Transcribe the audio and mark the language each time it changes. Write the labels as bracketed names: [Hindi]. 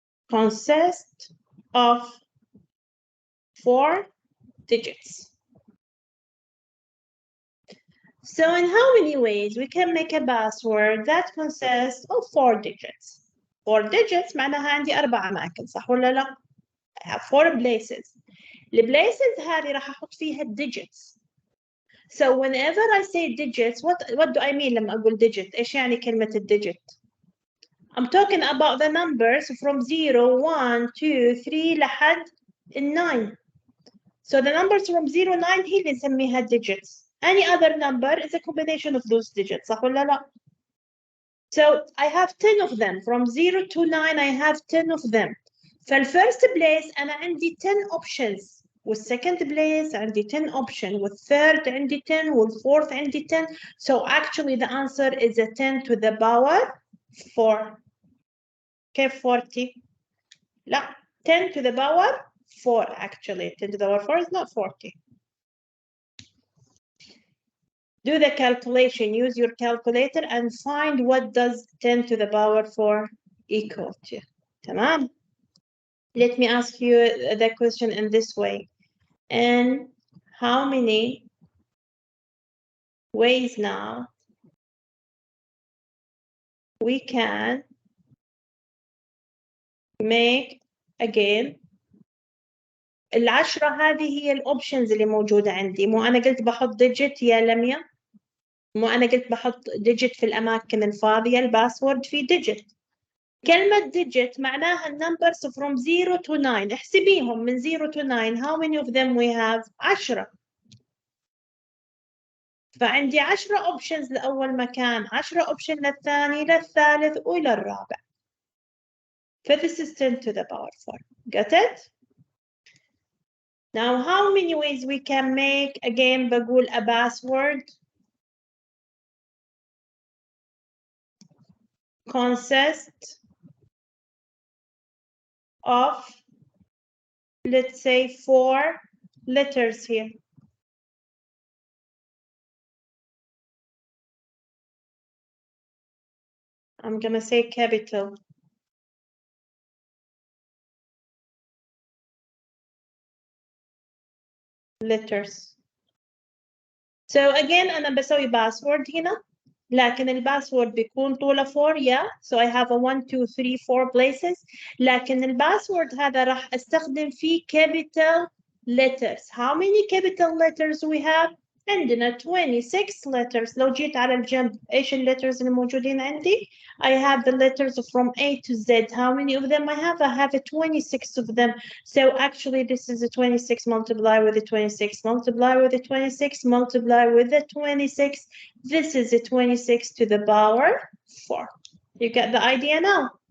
[English] consist of 4 digits. So in how many ways we can make a password that consists of 4 digits? [Arabic] 4 digits معناها عندي 4 أماكن صح ولا لا؟ [English] I have 4 places. [Arabic] البليسز هذه راح أحط فيها digits. [English] So whenever I say digits, what do I mean [Arabic] لما أقول [English] digit؟ [Arabic] إيش يعني كلمة [English] digit؟ I'm talking about the numbers from 0, 1, 2, 3 [Arabic] لحد [English] 9. So the numbers from 0, 9 [Arabic] هي اللي نسميها [English] digits. Any other number is a combination of those digits [Arabic] صح ولا لا؟ [English] So I have 10 of them. From 0 to 9 I have 10 of them. فالفirst place [Arabic] أنا عندي [English] 10 options. والsecond place [Arabic] عندي [English] 10 options. [Arabic] والthird عندي 10. والfourth عندي 10. [English] So actually the answer is a 10 to the power 4. [Arabic] كيف 40؟ لا [English] 10 to the power 4 actually. 10 to the power 4 is not 40. Do the calculation, use your calculator and find what does 10 to the power 4 equal to. [Arabic] تمام. [English] Let me ask you the question in this way. And how many ways now we can make again [Arabic] ال10 هذه هي الاوبشنز اللي موجودة عندي. مو أنا قلت بحط digit يا لميا؟ مو أنا قلت بحط digit في الأماكن الفاضية الباسورد في digit. كلمة [English] digit [Arabic] معناها [English] numbers from 0 to 9. [Arabic] احسبيهم من 0 to 9. [English] How many of them we have? 10. [Arabic] فعندي 10 options لأول مكان، 10 option للثاني، للثالث وللرابع. [English] This is 10 to the power 4. Got it? Now how many ways we can make again [Arabic] بقول [English] a password consist of, let's say, 4 letters here. I'm gonna say capital. Letters. So again [Arabic] أنا بسوي [English] password هنا. [Arabic] لكن الباسورد بيكون طوله 4 yeah. [English] So I have a 1 2 3 4 places. [Arabic] لكن الباسورد هذا راح استخدم فيه capital letters. [English] How many capital letters we have? [Arabic] عندنا 26 [English] letters. [Arabic] لو جيت على الجنب ايش letters اللي موجودين عندي? [English] I have the letters from A to Z. How many of them I have? I have 26 of them. So actually this is a 26 multiply with a 26 multiply with a 26 multiply with a 26. This is a 26 to the power 4. You get the idea now?